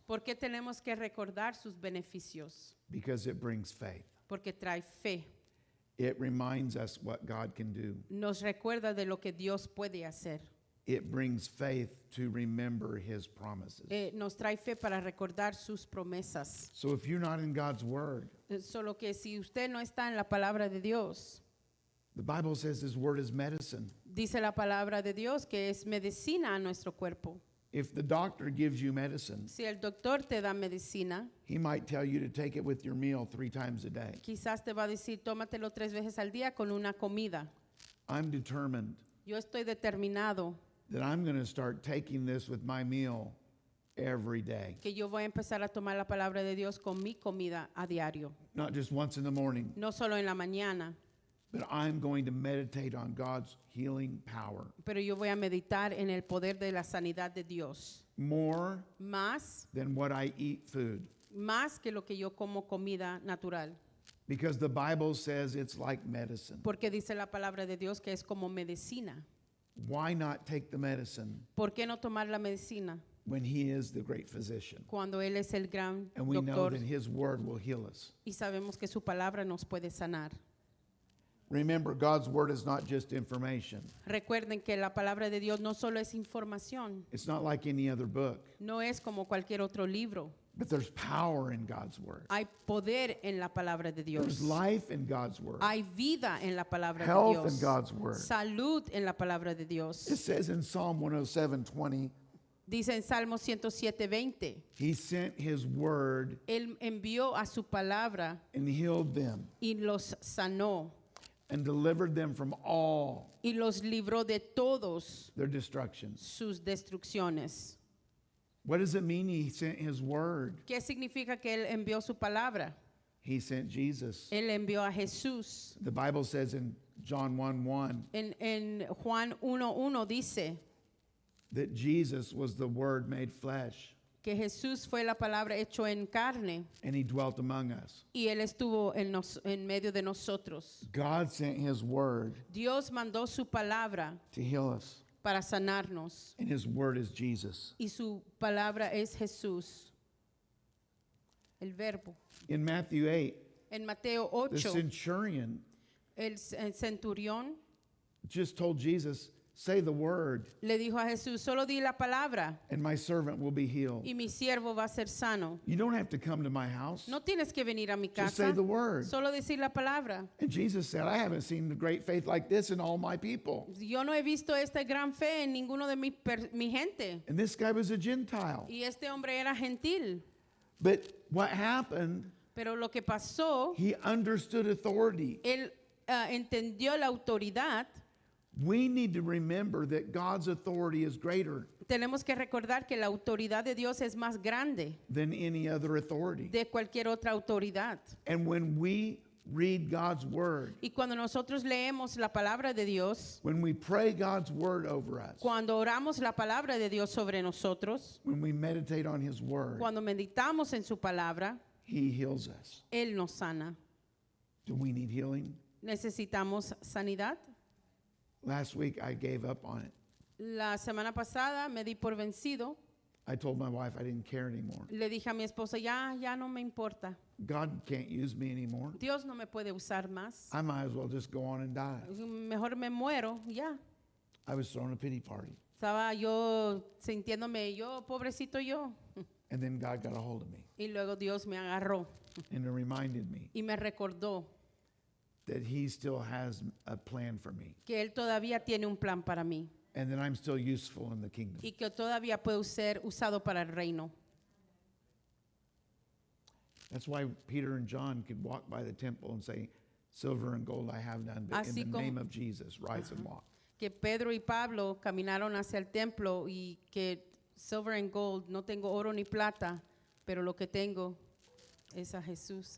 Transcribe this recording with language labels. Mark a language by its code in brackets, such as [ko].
[es] ¿Por qué tenemos que recordar sus beneficios? [en] Because it brings faith. [es] Porque trae fe. [en] It reminds us what God can do. [es] Nos recuerda de lo que Dios puede hacer. [en] It brings faith to remember his promises. [es] Nos trae fe para recordar sus promesas. [en] So if you're not in God's word, [es] Solo que si usted no está en la palabra de Dios, [en] the Bible says his word is medicine. [es] dice la palabra de Dios que es medicina a nuestro cuerpo. [en] If the doctor gives you medicine, [es] Si el doctor te da medicina, [en] he might tell you to take it with your meal 3 times a day. [es] quizás te va a decir, tómatelo 3 veces al día con una comida. [en] I'm determined [es] Yo estoy determinado [en] that I'm going to start taking this with my meal every day. [es] que yo voy a empezar a tomar la palabra de Dios con mi comida a diario. [en] Not just once in the morning, [es] No solo en la mañana, [en] but I'm going to meditate on God's healing power. [es] pero yo voy a meditar en el poder de la sanidad de Dios. [en] More [es] Más [en] than what I eat food. [es] que lo que yo como comida natural. [en] Because the Bible says it's like medicine. [es] Porque dice la palabra de Dios que es como medicina. [en] Why not take the medicine [es] ¿Por qué no tomar la medicina [en] when he is the great physician? [es] cuando Él es el gran [en] And we know [es] doctor [en] that his word will heal us. [es] y sabemos que su palabra nos puede sanar? [en] Remember, God's word is not just information. [es] Recuerden que la palabra de Dios no solo es información, [en] It's not like any other book, [es] no es como cualquier otro libro. [en] but there's power in God's word. [es] Hay poder en la palabra de [en] There's [es] Dios. [en] life in God's word. [es] Hay vida en la palabra de [en] Health [es] Dios. [en] in God's word. [es] Salud en la palabra de Dios. [en] It says in Psalm 107:20, [es] Dice en Salmo 107:20, [en] he sent his word [es] Él envió a su palabra [en] and healed them [es] y los sanó [en] and delivered them from all [es] y los libró de todos [en] their destructions. [es] sus destrucciones. [en] What does it mean he sent his word? [es] ¿Qué significa que Él envió su palabra? [en] He sent Jesus. [es] Él envió a Jesús. [en] The Bible says in John 1:1 [es] En Juan 1:1 dice [en] that Jesus was the word made flesh [es] que Jesús fue la palabra hecho en carne [en] and he dwelt among us. [es] y Él estuvo en medio de nosotros. [en] God sent his word [es] Dios mandó su palabra [en] to heal us, [es] para sanarnos [en] and his word is Jesus. [es] y su palabra es Jesús, el verbo. [en] In Matthew 8, [es] En Mateo [en] the [es] 8, [en] centurion [es] el centurión [en] just told Jesus, say the word [es] le dijo a Jesús, solo di la palabra [en] and my servant will be healed. [es] y mi siervo va a ser sano. [en] You don't have to come to my house. [es] No tienes que venir a mi [en] Just say [es] casa, [en] the word. [es] solo decir la palabra. [en] And Jesus said, I haven't seen the great faith like this in all my people. [es] Yo no he visto esta gran fe en ninguno de mi gente. [en] And this guy was a Gentile. [es] Y este hombre era gentil. [en] But what happened, [es] Pero lo que pasó, [en] he understood authority. [es] él entendió la autoridad. [en] We need to remember that God's authority is greater [es] Tenemos que recordar que la autoridad de Dios es más grande [en] than any other authority. [es] de cualquier otra autoridad. [en] And when we read God's word, [es] Y cuando nosotros leemos la palabra de Dios, [en] when we pray God's word over us, [es] cuando oramos la palabra de Dios sobre nosotros, [en] when we meditate on his word, [es] cuando meditamos en su palabra, [en] he heals us. [es] Él nos sana. [en] Do we need healing? [es] ¿Necesitamos sanidad? [en] Last week I gave up on it. [es] La semana pasada me di por vencido. [en] I told my wife I didn't care anymore. [es] Le dije a mi esposa, ya no me importa. [en] God can't use me anymore. [es] Dios no me puede usar más. [en] I might as well just go on and die. [es] Mejor me muero, ya. [en] I was throwing a pity party. [es] Estaba yo sintiéndome pobrecito yo. [en] And then God got a hold of me [es] Y luego Dios me agarró [en] and it reminded me [es] y me recordó [en] that he still has a plan for me [es] que Él todavía tiene un plan para mí [en] and that I'm still useful in the kingdom. [es] y que todavía puedo ser usado para el reino. [en] That's why Peter and John could walk by the temple and say, silver and gold I have none, but [es] Así [en] in the [es] como- [en] name of Jesus, rise and walk. [es] Que Pedro y Pablo caminaron hacia el templo y que [en] silver and gold, [es] no tengo oro ni plata, pero lo que tengo es a Jesús.